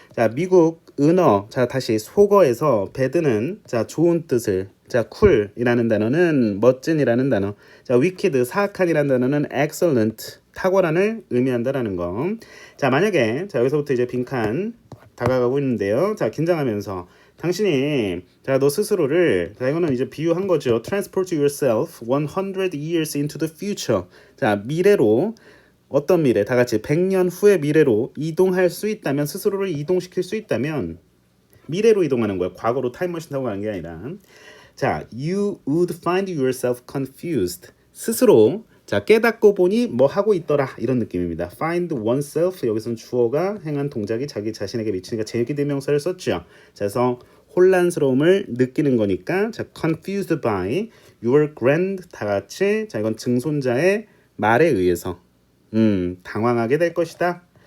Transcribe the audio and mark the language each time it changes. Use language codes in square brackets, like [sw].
[ko] 자, 미국 은어 자, 다시 속어에서 배드는 자, 좋은 뜻을 자, 쿨이라는 단어는 멋진이라는 단어. 자, wicked 사악한이라는 단어는 excellent 탁월한을 의미한다라는 거. 자, 만약에 자, 여기서부터 이제 빈칸 다가가고 있는데요. 자, 긴장하면서 당신이 자, 너 스스로를 자, 이거는 이제 비유한 거죠. [en] transport yourself 100 years into the future. [ko] 자, 미래로 어떤 미래? 다 같이 100년 후의 미래로 이동할 수 있다면 스스로를 이동시킬 수 있다면 미래로 이동하는 거예요. 과거로 타임머신 타고 가는 게 아니라. [en] 자, you would find yourself confused. [ko] 스스로 자, 깨닫고 보니 뭐 하고 있더라 이런 느낌입니다. [en] find oneself [ko] 여기서는 주어가 행한 동작이 자기 자신에게 미치니까 제기대명사를 썼죠. 자, 그래서 혼란스러움을 느끼는 거니까 자, [en] confused by your grand [ko] 다 같이 자, 이건 증손자의 말에 의해서 당황하게 될 것이다.